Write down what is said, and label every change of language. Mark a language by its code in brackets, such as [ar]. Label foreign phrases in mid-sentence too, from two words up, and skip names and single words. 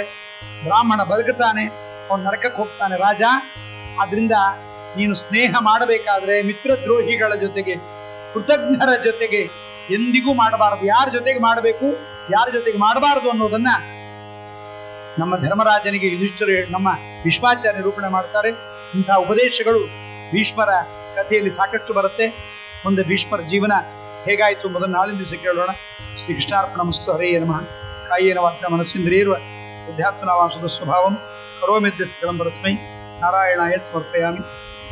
[kn] ಬ್ರಾಹ್ಮಣ ಬದುಕುತ್ತಾನೆ, ಅವನು ನರಕಕ್ಕೆ ಹೋಗ್ತಾನೆ. ರಾಜ, ಆದ್ರಿಂದ ನೀನು ಸ್ನೇಹ ಮಾಡಬೇಕಾದ್ರೆ ಮಿತ್ರದ್ರೋಹಿಗಳ ಜೊತೆಗೆ, ಕೃತಜ್ಞರ ಜೊತೆಗೆ ಎಂದಿಗೂ ಮಾಡಬಾರದು. ಯಾರ ಜೊತೆಗೆ ಮಾಡಬೇಕು, ಯಾರ ಜೊತೆಗೆ ಮಾಡಬಾರದು ಅನ್ನೋದನ್ನ ನಮ್ಮ ಧರ್ಮರಾಜನಿಗೆ ಯುಧಿಷ್ಠಿರ, ನಮ್ಮ ಭೀಷ್ಮಾಚಾರ್ಯ ನಿರೂಪಣೆ ಮಾಡ್ತಾರೆ. ಇಂತಹ ಉಪದೇಶಗಳು ಭೀಷ್ಮರ ಕಥೆಯಲ್ಲಿ ಸಾಕಷ್ಟು ಬರುತ್ತೆ. ಮುಂದೆ ಭೀಷ್ಮರ ಜೀವನ ಹೇಗಾಯಿತು ಎಂಬುದನ್ನು ನಾಳಿನ ದಿವಸ ಕೇಳೋಣ. [sa] ಶ್ರೀ ಕೃಷ್ಣಾರ್ಪಣಮಸ್ತು. ಹರೇ ನಮಃ. ಕಾಯೇನ ವಾಚ ಮನಸ್ಸಿಂದ್ರಿಯರ್ವ ಬುದ್ಧ್ಯಾತ್ಮನಾವಾಂಶದ ಸ್ವಭಾವಂ ಕರೋಮಿದ್ಯ ಸಕಲಂ ಪರಸ್ಮೈ ನಾರಾಯಣಾಯ ಸಮರ್ಪಯಾಮಿ.